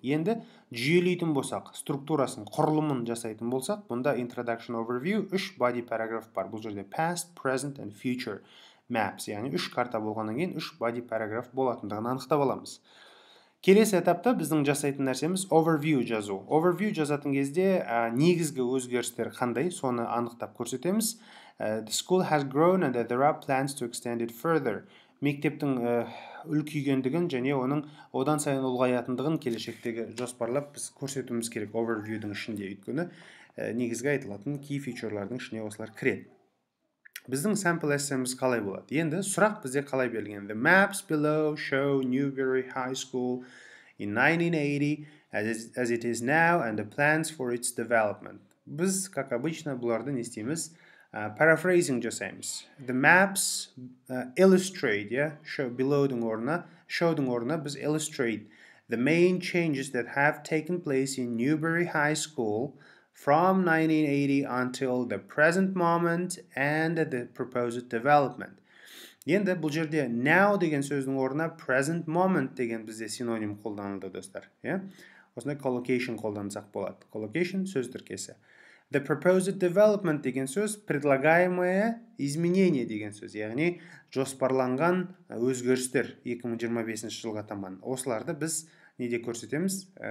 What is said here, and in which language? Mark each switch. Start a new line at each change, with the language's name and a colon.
Kazakh: Енді жүйелейтін болсақ, структурасын, құрылымын жасайтын болсақ, бұнда
English: introduction overview 3 body paragraph
Kazakh: бар. Бұл жерде
English: past, present and future maps,
Kazakh: яғни 3 карта болғаннан кейін
English: 3 body paragraph
Kazakh: болатындығын анықтап аламыз. Келесі этапта біздің жасайтын нәрсеміз overview жазу. Overview жазатын кезде негізгі өзгерістер қандай, соны анықтап көрсетеміз.
English: The school has grown and there are plans to extend it further.
Kazakh: Мектептің үлкейгендігін және оның одан сайын ұлғаятындығын келешектегі жоспарлап біз көрсетуіміз керек overviewдің ішінде, өйткені негізгі айтылатын key feature'лардың ішіне осылар кіреді. Біздің sample essay'miz қалай болады? Енді сұрақ бізде қалай берілген?
English: The maps below show Newberry High School in 1980 as it is now and the plans for its development.
Kazakh: Біз,
Russian: как обычно,
Kazakh: бұларды не істейміз? Paraphrasing жасаймыз.
English: The maps illustrate, show below
Kazakh: 'дың орнына,
English: show
Kazakh: 'дың орнына біз
English: illustrate the main changes that have taken place in Newberry High School from 1980 until the present moment and the proposed development.
Kazakh: Енді бұл жерде now деген сөздің орнына
English: present moment
Kazakh: деген бізде синоним қолданылды, достар. Осындай collocation қолдансақ болады. Collocation сөз тіркесі.
English: The proposed development
Kazakh: деген сөз
Russian: предлагаемое изменение
Kazakh: деген сөз, яғни жоспарланған өзгерістер 2025 жылға таман. Осыларды біз неде көрсетеміз?